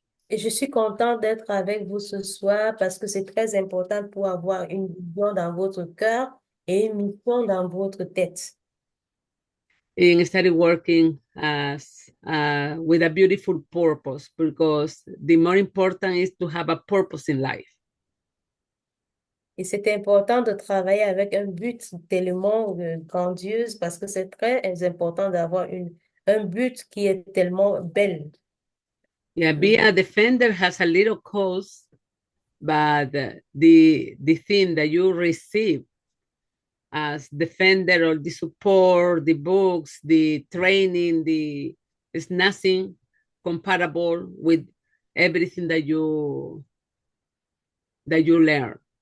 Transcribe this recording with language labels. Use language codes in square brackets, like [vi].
[fr] Et je suis contente d'être avec vous ce soir parce que c'est très important pour avoir une vision dans votre cœur et une mission dans votre tête. [en] And started working with a beautiful purpose, because the more important is to have a purpose in life. [fr] Et c'est important de travailler avec un but tellement grandiose parce que c'est très important d'avoir un but qui est tellement belle. [en] Yeah, being a defender has a little cost, but the thing that you receive as defender, or the support, the books, the training, is nothing comparable with everything that you learn.